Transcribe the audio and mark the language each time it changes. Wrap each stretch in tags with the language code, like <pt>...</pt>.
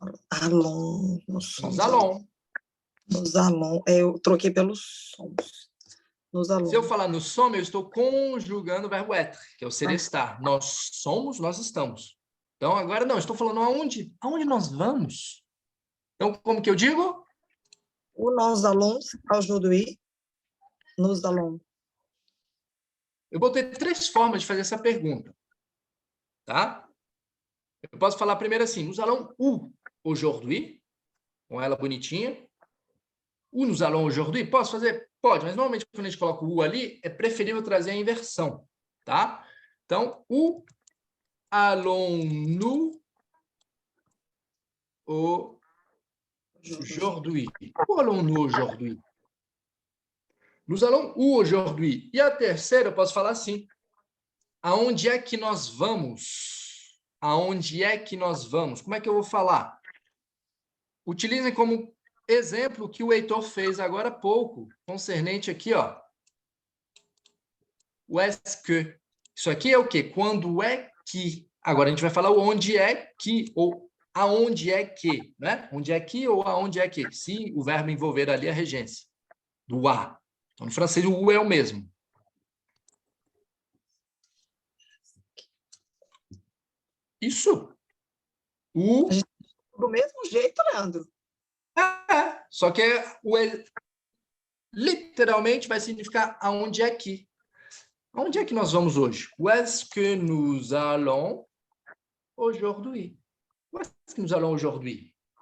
<fr>Allons. Nos allons. Nos allons.</fr> <pt>Eu troquei pelos somos. Nos allons. Se eu falar</pt> <fr>nous sommes,</fr> <pt>eu estou conjugando o verbo être, que é o ser estar. Nós somos, nós estamos. Então, agora não, estou falando aonde? Aonde nós vamos? Então, como que eu digo?</pt> <fr>Où nous allons aujourd'hui? Nous allons.</fr> <pt>Eu vou ter 3 formas de fazer essa pergunta. Tá? Eu posso falar primeiro assim,</pt> <fr>nous allons où aujourd'hui?</fr> <pt>Com ela bonitinha.</pt> <fr>Où nous allons aujourd'hui?</fr> <pt>Posso fazer? Pode, mas normalmente quando a gente coloca o où ali, é preferível trazer a inversão. Tá?</pt> <fr>Então, où allons-nous aujourd'hui? Où allons-nous aujourd'hui? Nous allons où aujourd'hui?</fr> <pt>E a terceira, eu posso falar assim. Aonde é que nós vamos? Aonde é que nós vamos? Como é que eu vou falar? Utilizem como exemplo o que o Heitor fez agora há pouco, concernente aqui, ó. O est que. Isso aqui é o quê? Quando é que. Agora a gente vai falar o onde é que, ou aonde é que, né? Onde é que ou aonde é que, se o verbo envolver ali a regência do a. Então, no francês, o u é o mesmo. Isso. O. Do mesmo jeito, Leandro. Só que literalmente vai significar aonde é que. Aonde é que nós vamos hoje?</pt> <fr>Où est-ce que nous allons aujourd'hui? Où est-ce que nous allons aujourd'hui?</fr>